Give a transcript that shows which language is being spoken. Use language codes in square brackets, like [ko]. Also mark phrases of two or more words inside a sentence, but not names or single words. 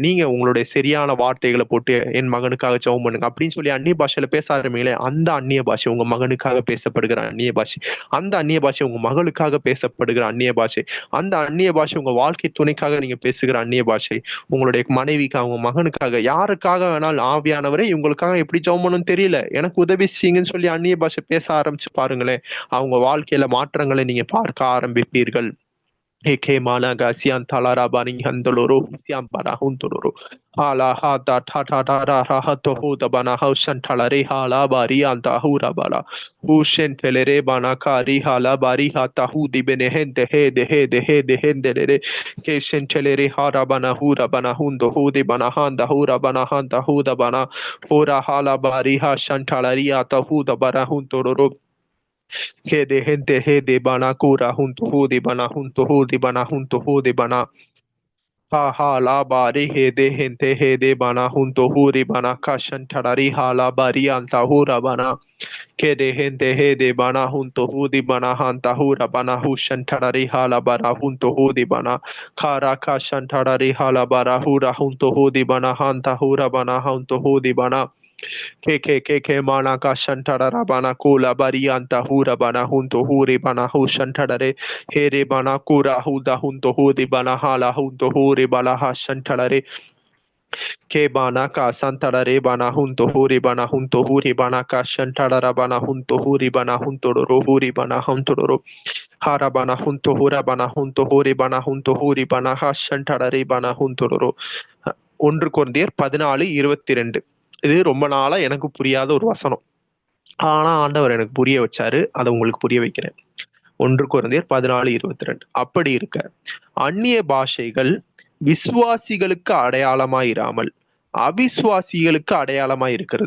[ta] நீங்க உங்களுடைய சரியான வார்த்தைகளை போட்டு என் மகனுக்காக ஜெபம் பண்ணுங்க அப்படின்னு சொல்லி அந்நிய பாஷையில பேச ஆரம்பிங்களே, அந்த அந்நிய பாஷை உங்க மகனுக்காக பேசப்படுகிற அந்நிய பாஷை, அந்த அந்நிய பாஷை உங்க மகளுக்காக பேசப்படுகிற அந்நிய பாஷை, அந்த அந்நிய பாஷை உங்க வாழ்க்கை துணைக்காக நீங்க பேசுகிற அந்நிய பாஷை, உங்களுடைய மனைவிக்காக, உங்க மகனுக்காக, யாருக்காக வேணாலும் ஆவியானவரே இவங்களுக்காக எப்படி ஜெபம் பண்ணணும்னு தெரியல, எனக்கு உதவி செய்யுங்கன்னு சொல்லி அந்நிய பாஷை பேச ஆரம்பிச்சு பாருங்களேன். அவங்க வாழ்க்கையில மாற்றங்களை நீங்க பார்க்க ஆரம்பிப்பீர்கள். Eke mana gasian talara bani handoloro siam para hundoloro hala hata tata tara rahato hoda bana hausan talare hala bari anta hura bala ushen telere bana kari hala bari hata hudi bene hende hende re keshen telere hara bana hura bana hundo hudi bana handa huda bana hora hala bari ha shantalari ata huda bara hundoloro he de gente he de bana kura hunto hu de bana ha ha la bari he de bana hunto hu de bana kashan tarari ha la bari anta hura bana ke de gente he de bana hunto hu de bana hanta hura bana hushan tarari ha la bara hunto hu de bana kara kashan tarari ha la bara hura hunto hu de bana hanta hura bana hunto hu de bana ke mana ka shantara bana kula barianta hura bana hunto huri bana hu shantare here bana kura huda hunto hudi bana hala hunto huri bala ha shantare ke bana ka santare bana hunto huri bana ka shantara bana hunto huri bana hunto ro huri bana hunto ro hara bana hunto hura bana hunto huri bana ha shantare bana hunto ro. 1 கொரிந்தியர் 14:22. இது ரொம்ப நாளா எனக்கு புரியாத ஒரு வசனம். ஆனா ஆண்டவர் எனக்கு புரிய வச்சாரு. அதை உங்களுக்கு புரிய வைக்கிறேன். 1 கொரிந்தியர் 14:22. அப்படி இருக்க அந்நிய பாஷைகள் விசுவாசிகளுக்கு அடையாளமாயிராமல் அவிசுவாசிகளுக்கு அடையாளமாய் இருக்கிறது.